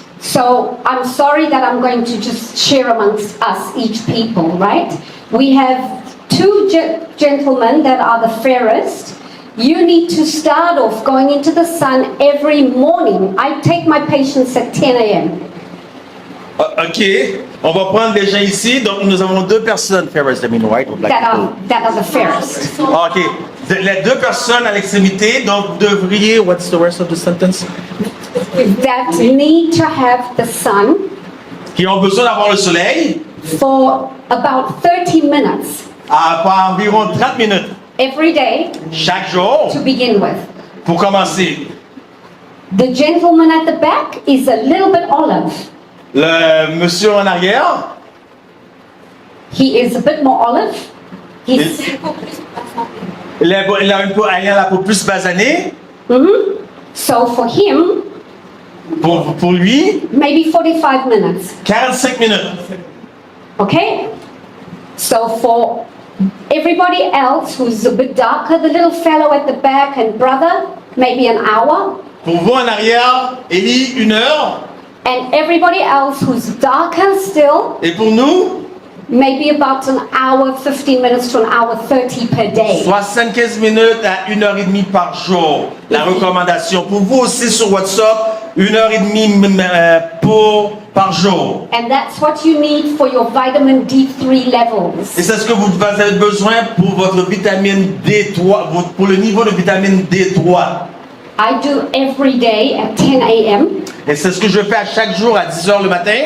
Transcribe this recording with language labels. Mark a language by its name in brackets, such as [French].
[English] So I'm sorry that I'm going to just share amongst us, each people, right? We have two gentlemen that are the fairest. You need to start off going into the sun every morning. I take my patients at 10 a.m. [French] Ok, on va prendre des gens ici. Donc, nous avons deux personnes. [English] Fairest, I mean white or black people? That are the fairest. [French] Ok, les deux personnes à l'extrémité. Donc, vous devriez. [English] What's the rest of the sentence? That need to have the sun [French] Qui ont besoin d'avoir le soleil [English] for about 30 minutes [French] à environ 30 minutes [English] every day [French] chaque jour [English] to begin with. [French] pour commencer. [English] The gentleman at the back is a little bit olive. [French] Le monsieur en arrière, [English] He is a bit more olive. He's, [French] il a la peau plus basanée. [English] so for him, [French] Pour lui, [English] maybe 45 minutes. [French] 45 minutes. [English] Okay? So for everybody else who's a bit darker, the little fellow at the back and brother, maybe an hour. [French] Pour vous en arrière, Élie, 1 heure. [English] And everybody else who's darker still, [French] Et pour nous, [English] maybe about an hour, 15 minutes to an hour 30 per day. [French] 75 minutes à 1h30 par jour. La recommandation. Pour vous aussi sur WhatsApp, 1h30 par jour. [English] And that's what you need for your vitamin D3 levels. [French] Et c'est ce que vous avez besoin pour votre vitamine D3, pour le niveau de vitamine D3. [English] I do every day at 10 a.m. [French] Et c'est ce que je fais à chaque jour à 10h le matin.